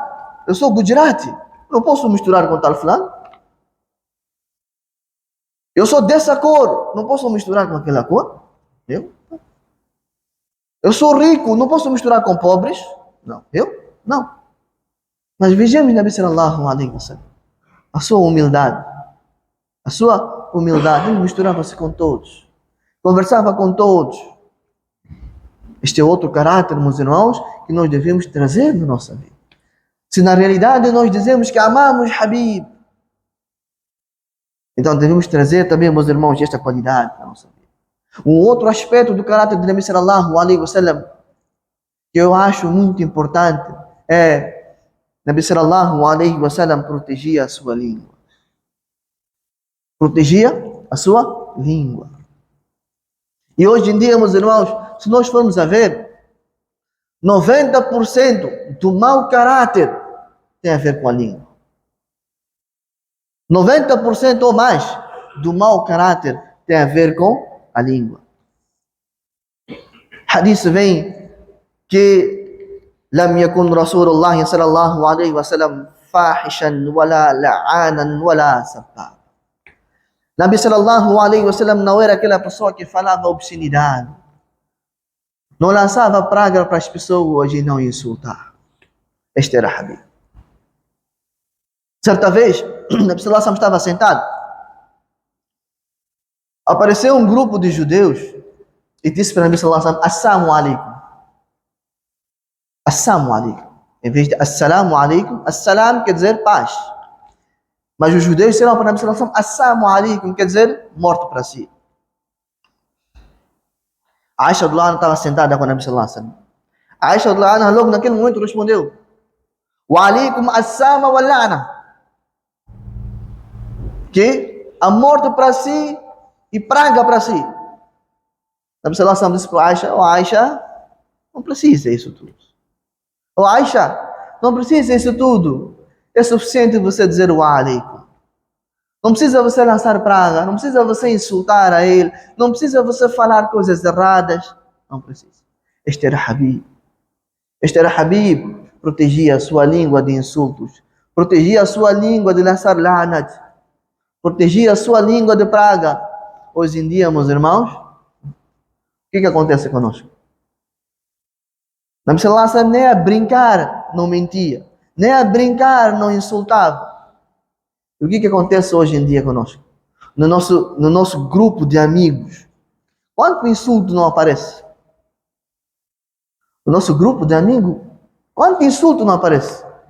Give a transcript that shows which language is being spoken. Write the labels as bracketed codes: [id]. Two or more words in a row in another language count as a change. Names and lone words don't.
[pt] Eu sou Gujarati. Não posso misturar com tal fulano. Eu sou dessa cor. Não posso misturar com aquela cor. Eu sou rico. Não posso misturar com pobres. Não. Mas vejamos [ar] نبي صلى الله عليه وسلم. [pt] A sua humildade. Ele misturava-se com todos. Conversava com todos. Este é outro caráter, meus irmãos, que nós devemos trazer na nossa vida. Se na realidade nós dizemos que amamos Habib, então devemos trazer também, meus irmãos, esta qualidade na nossa vida. Um outro aspecto do caráter de [ar] نبي صلى الله عليه وسلم [pt] que eu acho muito importante é [ar] نبي صلى الله عليه وسلم [pt] protegia a sua língua. Protegia a sua língua. E hoje em dia, meus irmãos, se nós formos a ver, 90% do mau caráter tem a ver com a língua. 90% ou mais do mau caráter tem a ver com a língua. Hadith vem que [ar] لم يكن رسول الله صلى الله عليه وسلم فاحشا ولا لعانا ولا سباب. نبي صلى الله عليه وسلم [pt] não era aquela pessoa que falava obscenidade. Não lançava praga para as pessoas e não insultava. Este era Habib. Certa vez, [ar] نبي صلى الله عليه وسلم [pt] estava sentado. Apareceu um grupo de judeus e disse para [ar] نبي صلى الله عليه وسلم: السلام عليكم. السلام عليكم. [pt] Em vez de [ar] السلام عليكم, [pt] Assalam quer dizer paz. Mas os judeus disseram para [ar] نبي صلى الله عليه وسلم: السلام عليكم, [pt] quer dizer morto para si. Aisha [ar] رضي الله عنها [pt] estava sentada com [ar] نبي صلى الله عليه وسلم. [pt] Aisha [ar] رضي الله عنها [pt] logo naquele momento respondeu: [ar] وعليكم السام واللعنة. [pt] Que a morte para si e praga para si. [ar] نبي صلى الله عليه وسلم [pt] disse para Aisha: Aisha, não precisa isso tudo. Aisha, não precisa isso tudo. É suficiente você dizer o alaikum. Não precisa você lançar praga, não precisa você insultar a ele, não precisa você falar coisas erradas. Não precisa. Este era Habib. Protegia a sua língua de insultos. Protegia a sua língua de lançar la'nat. protegia a sua língua de praga. Hoje em dia, meus irmãos, o que acontece conosco? [ar] نبي صلى الله عليه وسلم [pt] nem a brincar não mentia, nem a brincar não insultava. E o que acontece hoje em dia conosco? No nosso grupo de amigos, quanto insulto não aparece? No nosso grupo de amigos, quanto insulto não aparece?